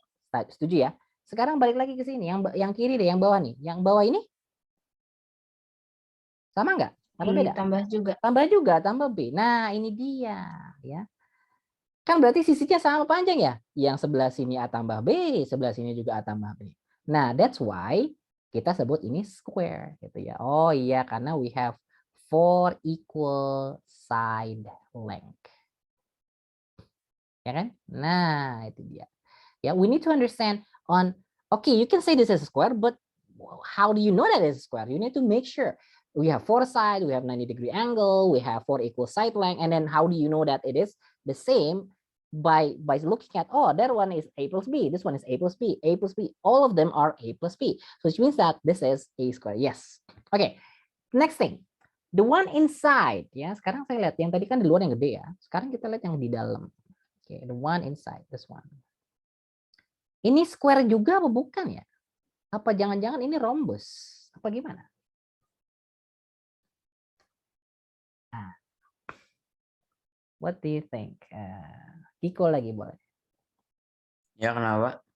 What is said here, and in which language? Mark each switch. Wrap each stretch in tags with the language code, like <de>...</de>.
<id>Setuju ya? Sekarang balik lagi ke sini. Yang kiri deh, yang bawah nih. Yang bawah ini? Sama nggak? Apa beda? Ditambah juga. Tambah juga, tambah B. Nah, ini dia. Ya. Kan berarti sisinya sama panjang ya? Yang sebelah sini A tambah B, sebelah sini juga A tambah B. Nah,</id> <en>that's why</en> <id>kita sebut ini square. Gitu ya. Oh iya, karena</id> <en>we have 4 equal side length.</en> <id>Ya kan?</id> <en>Nah, itu dia. Ya, we need to understand on, okay, you can say this is a square, but how do you know that it's a square? You need to make sure we have 4 sides, we have 90-degree angle, we have 4 equal side length, and then how do you know that it is the same? By looking at, oh, that one is A plus B, this one is A plus B, A plus B, all of them are A plus B, so which means that this is A square. Yes. Okay, next thing, the one inside, ya.</en> <id>Sekarang saya lihat yang tadi kan di luar yang gede ya. Sekarang kita lihat yang di dalam.</id> <en>Okay, the one inside, this one.</en> <id>Ini square juga apa bukan ya? Apa jangan-jangan ini rhombus? Apa gimana?</id> <en>Nah. What do you think?</en> <id>Kiko lagi boleh. Ya, kenapa?</id>